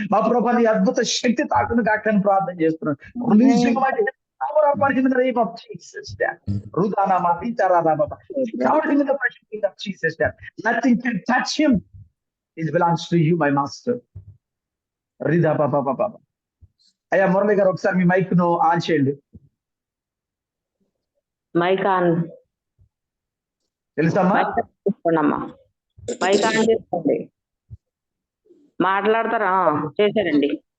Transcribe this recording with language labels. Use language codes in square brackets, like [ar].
[te] మా ప్రభు నీ అద్భుత శక్తి తాకును గాక అని ప్రార్థన చేస్తున్నాను. [en] Releasing mighty power upon him in the name of Jesus. Rudanama Vitarama. Cover him in the precious name of Jesus. Nothing can touch him. It belongs to you, my master. Rida Baba Baba. [te] అయ్యా మురళి గారు, ఒకసారి మీ mic ను on చేయండి. Mic on తెలుసమ్మా? Mic on చేసుకోండి. మాట్లాడతారా? చేశారండి.